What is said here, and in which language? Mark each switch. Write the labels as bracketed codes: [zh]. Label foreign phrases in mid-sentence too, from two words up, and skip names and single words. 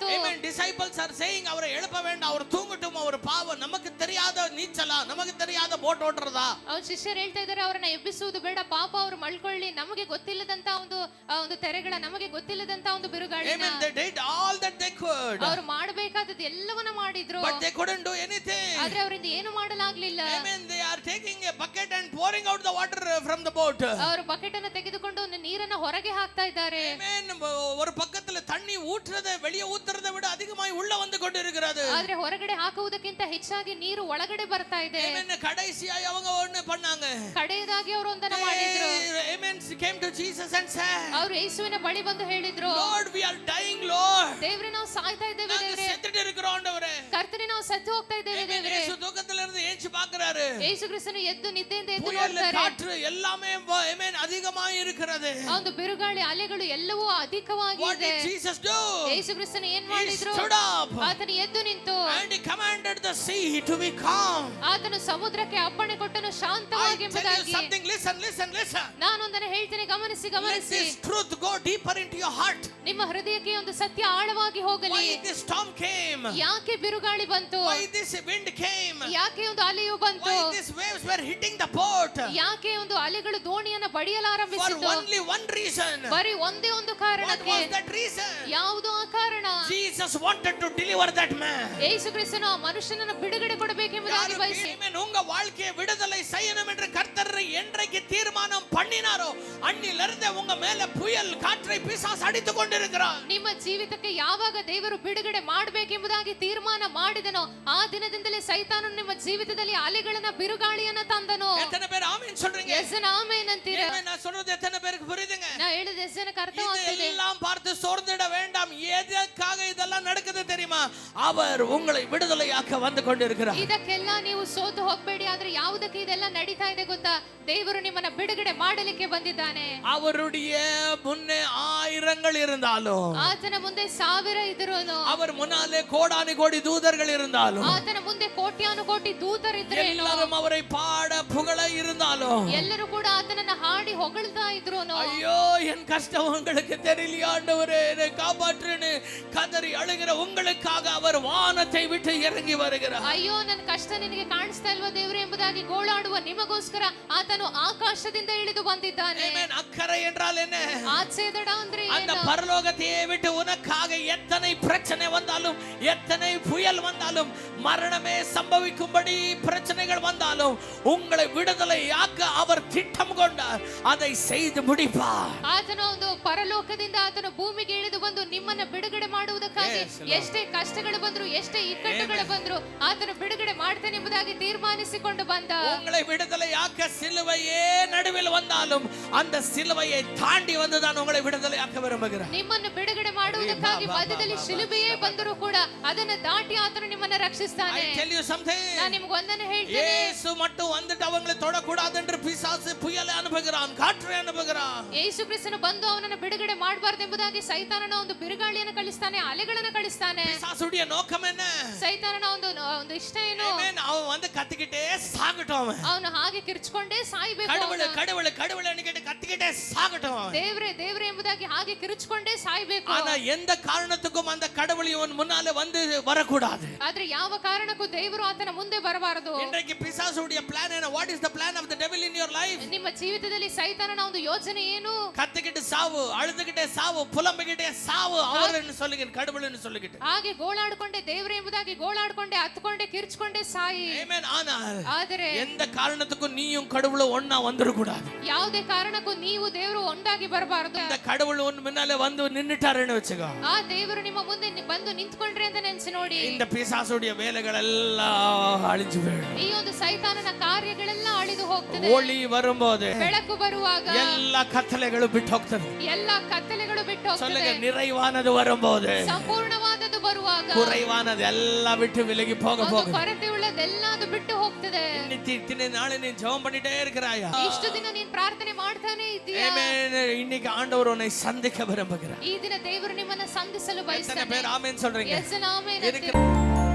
[en] Amen. Disciples are saying, [ta] அவரை எழுப்ப வேண்டாம், அவர் தூங்கட்டும், அவர் பாவம், நமக்கு தெரியாத நீச்சலா, நமக்கு தெரியாத போட் ஓட்றதா? [kn] ಅವ್ರ ಶಿಷ್ಯರು ಹೇಳ್ತಾ ಇದ್ದಾರೆ, ಅವರನ್ನ ಎಬ್ಬಿಸುವುದು ಬೇಡ, ಪಾಪ ಅವರು ಮಲ್ಕೊಳ್ಳಿ, ನಮಗೆ ಗೊತ್ತಿಲ್ಲದಂತ ಒಂದು ತೆರೆಗಳ, ನಮಗೆ ಗೊತ್ತಿಲ್ಲದಂತ ಒಂದು ಬಿರುಗಾಳಿ. [en] Amen. They did all that they could. [kn] ಅವರು ಮಾಡಬೇಕಾದದ್ದು ಎಲ್ಲವನ್ನ ಮಾಡಿದ್ರು. [en] But they couldn't do anything. [kn] ಆದ್ರೆ ಅವರಿಂದ ಏನು ಮಾಡಲಾಗ್ಲಿಲ್ಲ. [en] Amen. They are taking a bucket and pouring out the water from the boat. [kn] ಅವರು ಬಕೆಟ್ ಅನ್ನು ತೆಗೆದುಕೊಂಡು ನೀರನ್ನ ಹೊರಗೆ ಹಾಕ್ತಾ ಇದ್ದಾರೆ. [en] Amen. [ta] ஒரு பக்கத்துல தண்ணி ஊற்றுறதை வெளியே ஊத்துறதை விட அதிகமாய் உள்ள வந்து கொண்டிருக்கிறது. [kn] ಆದ್ರೆ ಹೊರಗಡೆ ಹಾಕುವುದಕ್ಕಿಂತ ಹೆಚ್ಚಾಗಿ ನೀರು ಒಳಗಡೆ ಬರ್ತಾ ಇದೆ. [ta] Amen. ಕடைசிಯಾಗಿ அவங்க ஒண்ணு பண்ணாங்க. [kn] ಕಡೆಯದಾಗಿ ಅವರು ಒಂದನ್ನ ಮಾಡಿದ್ರು. [en] Amen. Came to Jesus and said, [kn] ಅವರು ಯೇಸುವಿನ ಬಳಿ ಬಂದು ಹೇಳಿದ್ರು, [en] Lord, we are dying, Lord. [kn] ದೇವರೇ, ನಾವು ಸಾಯ್ತಾ ಇದ್ದೇವೆ ದೇವರೇ. [ta] செத்துட்டு இருக்கிறோம் ஆண்டவரೇ. [kn] ಕರ್ತನೇ, ನಾವು ಸತ್ತು ಹೋಗ್ತಾ ಇದ್ದೇವೆ ದೇವರೇ. [ta] யேசு தூக்கத்துல இருந்து ஏஞ்சி பார்க்கறாரு. [kn] ಯೇಸು ಕ್ರಿಸ್ತನು ಎದ್ದು ನಿದ್ದೆಯಿಂದ ಎದ್ದು [ta] புயல் [kn] ನೋಡ್ತಾರೆ. [ta] காற்று எல்லாமே amen அதிகமாக இருக்கிறது. [kn] ಒಂದು ಬಿರುಗಾಳಿ, ಅಲೆಗಳು ಎಲ್ಲವೂ ಅಧಿಕವಾಗಿ [en] What [kn] ಇದೆ. [en] did Jesus do? [kn] ಯೇಸು ಕ್ರಿಸ್ತನು ಏನು ಮಾಡಿದ್ರು? [en] He stood up. [kn] ಆತನು ಎದ್ದು ನಿಂತು [en] And he commanded the sea to be calm. [kn] ಆತನು ಸಮುದ್ರಕ್ಕೆ ಅಪ್ಪಣೆ ಕೊಟ್ಟನು ಶಾಂತವಾಗಿ ಎಂಬುದಾಗಿ. [en] Something, listen. [kn] ನಾನೊಂದನ್ನು ಹೇಳ್ತೇನೆ, ಗಮನಿಸಿ. [en] Let this truth go deeper into your heart. [kn] ನಿಮ್ಮ ಹೃದಯಕ್ಕೆ ಒಂದು ಸತ್ಯ ಆಳವಾಗಿ ಹೋಗಲಿ. [en] Why this storm came? [kn] ಯಾಕೆ ಬಿರುಗಾಳಿ ಬಂತು? [en] Why this wind came? [kn] ಯಾಕೆ ಒಂದು ಅಲೆಯು ಬಂತು? [en] Why these waves were hitting the boat? [kn] ಯಾಕೆ ಒಂದು ಅಲೆಗಳು ದೋಣಿಯನ್ನು ಬಡಿಯಲಾರಂಭಿಸಿತು? [en] For only one reason. [kn] ಬರೀ ಒಂದೇ ಒಂದು ಕಾರಣಕ್ಕೆ. [en] What was that reason? [kn] ಯಾವುದು ಆ ಕಾರಣ? [en] Jesus wanted to deliver that man. [kn] ಯೇಸು ಕ್ರಿಸ್ತನು ಆ ಮನುಷ್ಯನನ್ನು ಬಿಡುಗಡೆ ಕೊಡಬೇಕೆಂಬುದಾಗಿ ಬಯಸಿ. [ta] உங்க வாழ்க்கையை விடுதலை செய்யணும் என்று கர்த்தர் என்றைக்கு தீர்மானம் பண்ணினாரோ அன்னிலிருந்து உங்க மேல புயல் காற்றை பிசாசு அடித்துக் கொண்டிருக்கிறார். [kn] ನಿಮ್ಮ ಜೀವಿತಕ್ಕೆ ಯಾವಾಗ ದೇವರು ಬಿಡುಗಡೆ ಮಾಡಬೇಕೆಂಬುದಾಗಿ ತೀರ್ಮಾನ ಮಾಡಿದನೋ ಆ ದಿನದಿಂದಲೇ ಸೈತಾನನು ನಿಮ್ಮ ಜೀವಿತದಲ್ಲಿ ಅಲೆಗಳನ್ನ, ಬಿರುಗಾಳಿಯನ್ನ ತಂದನು. [ta] எத்தனை பேர் ஆமென் சொல்றீங்க? [kn] ಎಷ್ಟು ಜನ ಆಮೆನ್ ಅಂತೀರಾ? [ta] நான் சொல்றது எத்தனை பேருக்கு புரியுதுங்க? [kn] நான் ಹೇಳಿದ ಎಷ್ಟು ಜನಕ್ಕೆ ಅರ್ಥವಾಗ್ತಿದೆ? [ta] இதெல்லாம் பார்த்து சோர்ந்திட வேண்டாம். எதற்காக இதெல்லாம் நடக்குது தெரியுமா? அவர் உங்களை விடுதலையாக்க வந்து கொண்டிருக்கிறார். [kn] ಇದಕ್ಕೆಲ್ಲ ನೀವು ಸೋತು ಹೋಗಬೇಡಿ. ಆದ್ರೆ ಯಾವುದಕ್ಕೆ ಇದೆಲ್ಲ ನಡೀತಾ ಇದೆ ಗೊತ್ತಾ? ದೇವರು ನಿಮ್ಮನ್ನ ಬಿಡುಗಡೆ ಮಾಡಲಿಕ್ಕೆ ಬಂದಿದ್ದಾನೆ. [ta] அவருடைய முன்னே 1000 ஆயிரங்கள் இருந்தாலும், [kn] ಆತನ ಮುಂದೆ 1000 ಇದ್ರೂನು, [ta] அவர் முன்னாலே கோடானி கோடி தூதர்கள் இருந்தாலும், [kn] ಆತನ ಮುಂದೆ ಕೋಟ್ಯಾನುಕೋಟಿ ದೂತರಿದ್ರೇನು, [ta] எல்லாரும் அவரை பாட புகழ இருந்தாலும், [kn] ಎಲ್ಲರೂ ಕೂಡ ಆತನನ್ನ ಹಾಡಿ ಹೊಗಳ್ತಾ ಇದ್ರೂನು, [ta] ஐயோ என் கஷ்டம் உங்களுக்கு தெரியலையா ஆண்டவரே, என்னை காப்பாற்றுன்னு கதறி அழுகிற உங்களுக்காக அவர் வானத்தை விட்டு இறங்கி வருகிறார். [kn] ಅಯ್ಯೋ ನನ್ನ ಕಷ್ಟ ನಿನಗೆ ಕಾಣಿಸ್ತಾ ಇಲ್ವಾ ದೇವರೇ ಎಂಬುದಾಗಿ ಗೋಳಾಡುವ ನಿಮಗೋಸ್ಕರ ಆತನು ಆಕಾಶದಿಂದ ಇಳಿದು ಬಂದಿದ್ದಾನೆ. [ta] ஆமென். அக்கறை என்றால் என்ன? [kn] ಆಚೆದಡ ಅಂದ್ರೆ [ta] அந்த [kn] ಏನು? [ta] பரலோகத்தையே விட்டு உனக்காக எத்தனை பிரச்சனை வந்தாலும், எத்தனை புயல் வந்தாலும், மரணமே சம்பவிக்கும்படி பிரச்சனைகள் வந்தாலும், உங்களை விடுதலையாக்க அவர் திட்டம் கொண்டார். அதை செய்து முடிப்பார். [kn] ಆತನ ಒಂದು ಪರಲೋಕದಿಂದ ಆತನ ಭೂಮಿಗೆ ಇಳಿದು ಬಂದು ನಿಮ್ಮನ್ನ ಬಿಡುಗಡೆ ಮಾಡುವುದಕ್ಕಾಗಿ ಎಷ್ಟೇ ಕಷ್ಟಗಳು ಬಂದ್ರು, ಎಷ್ಟೇ ಇಕ್ಕಟ್ಟುಗಳು ಬಂದ್ರು ಆತನು ಬಿಡುಗಡೆ ಮಾಡ್ತಾನೆ ಎಂಬುದಾಗಿ ತೀರ್ಮಾನಿಸಿಕೊಂಡು ಬಂದ. [ta] உங்களை விடுதலையாக்க சிலுவையே நடுவில் வந்தாலும் அந்த சிலுவையை தாண்டி வந்து தான் உங்களை விடுதலையாக்க விரும்புகிறார். [kn] ನಿಮ್ಮನ್ನು ಬಿಡುಗಡೆ ಮಾಡುವುದಕ್ಕಾಗಿ ಮಧ್ಯದಲ್ಲಿ ಶಿಲುಬೆಯೇ ಬಂದರೂ ಕೂಡ ಅದನ್ನ ದಾಟಿ ಆತನು ನಿಮ್ಮನ್ನ ರಕ್ಷಿಸ್ತಾನೆ. [en] I tell you something. [kn] ನಾನು ನಿಮಗೆ ಒಂದನ್ನು ಹೇಳ್ತೇನೆ, [ta] இயேசு மட்டும் வந்துட்டு அவங்களை தொடக்கூடாது என்று பிசாசு புயலை அனுப்புகிறான், காற்றை அனுப்புகிறான். [kn] ಯೇಸು ಕ್ರಿಸ್ತನು ಬಂದು ಅವನನ್ನು ಬಿಡುಗಡೆ ಮಾಡಬಾರದು ಎಂಬುದಾಗಿ ಸೈತಾನನ ಒಂದು ಬಿರುಗಾಳಿಯನ್ನು ಕಳಿಸ್ತಾನೆ, ಅಲೆಗಳನ್ನು ಕಳಿಸ್ತಾನೆ. [ta] பிசாசுடைய நோக்கம் என்ன? [kn] ಸೈತಾನನ ಒಂದು ಇಷ್ಟ ಏನು? [ta] ஆமென். அவன் வந்து கத்திக்கிட்டே சாகட்டும். அவன் [kn] ಅವನು ಹಾಗೆ ಕಿರ್ಚ್ಕೊಂಡೇ ಸಾಯ್ಬೇಕು. [ta] கடவுளே கடவுளே கடவுளே என்று கத்திக்கிட்டே சாகட்டும். [kn] ದೇವ್ರೆ ದೇವ್ರೆ ಎಂಬುದಾಗಿ ಹಾಗೆ ಕಿರ್ಚ್ಕೊಂಡೇ ಸಾಯ್ಬೇಕು. [ta] ஆனா எந்த காரணத்துக்கும் அந்த கடவுள் இவன் முன்னாலே வந்து வரக்கூடாது. [kn] ಆದ್ರೆ ಯಾವ ಕಾರಣಕ್ಕೂ ದೇವರು ಆತನ ಮುಂದೆ ಬರಬಾರದು. [ta] இன்றைக்கு பிசாசுடைய பிளான் என்ன? [en] What is the plan of the devil in your life? [kn] ನಿಮ್ಮ ಜೀವಿತದಲ್ಲಿ ಸೈತಾನನ ಒಂದು ಯೋಜನೆ ಏನು? [ta] கத்திக்கிட்டு சாவு, அழுதுகிட்டே சாவு, புலம்பிக்கிட்டே சாவு, அவர்னு சொல்லுங்க, கடவுள்னு சொல்லிக்கிட்டு. [kn] ಹಾಗೆ ಗೋಳಾಡ್ಕೊಂಡೆ ದೇವ್ರೆ ಎಂಬುದಾಗಿ ಗೋಳಾಡ್ಕೊಂಡೆ ಹತ್ಕೊಂಡೆ ಕಿರ್ಚ್ಕೊಂಡೆ ಸಾಯಿ. [ta] ஆமென். ஆனால் [kn] ಆದರೆ [ta] எந்த காரணத்துக்கும் நீயும் கடவுளும் ஒண்ணா வந்துட கூடாது. [kn] ಯಾವುದೇ ಕಾರಣಕ್ಕೂ ನೀವು ದೇವರು ಒಂದಾಗಿ ಬರಬಾರದು. [ta] இந்த கடவுள் உன் முன்னாலே வந்து நின்னுட்டாருன்னு வெச்சுக்கோ. [kn] ಆ ದೇವರು ನಿಮ್ಮ ಮುಂದೆ ಬಂದು ನಿಂತ್ಕೊಂಡ್ರೆ ಅಂತ ನೆನೆಸಿ ನೋಡಿ, [ta] இந்த பிசாசுடைய வேலைகள் எல்லாம் அழிஞ்சு போயிடும். [kn] ಈ ಒಂದು ಸೈತಾನನ ಕಾರ್ಯಗಳೆಲ್ಲ ಅಳಿದು ಹೋಗ್ತದೆ. [ta] ஒளி வரும்போது [kn] ಬೆಳಕು ಬರುವಾಗ [ta] எல்லா கட்டளைகளும் [kn] ಬಿಟ್ಟು ಹೋಗ್ತದೆ. ಎಲ್ಲ ಕತ್ತಲೆಗಳು ಬಿಟ್ಟು [ta] சொல்லுங்க, [kn] ಹೋಗ್ತದೆ. [ta] நிறைவானது வரும்போது [kn] ಸಂಪೂರ್ಣವಾದದ್ದು ಬರುವಾಗ [ta] குறைவானது எல்லாம் விட்டு விலகி போக [kn] ಒಂದು [ta] போகுது. [kn] ಕೊರತೆ ಉಳ್ಳದೆಲ್ಲ ಅದು ಬಿಟ್ಟು ಹೋಗ್ತದೆ. [ta] இத்தனை நாள் நீ ஜெபம் பண்ணிட்டே இருக்கிறாயா? [kn] ಇಷ್ಟು ದಿನ ನೀನ್ ಪ್ರಾರ್ಥನೆ ಮಾಡ್ತಾನೆ ಇದ್ದೀಯಾ? [ta] ஆமென். இன்னைக்கு ஆண்டவர் உன்னை சந்திக்க விரும்புகிறார். [kn] ಈ ದಿನ ದೇವರು ನಿಮ್ಮನ್ನ ಸಂಧಿಸಲು [ta] எத்தனை [kn] ಬಯಸ್ತಾನೆ. [ta] பேர் ஆமென் சொல்றீங்க? [en] Yes Amen [ta] இருக்கிற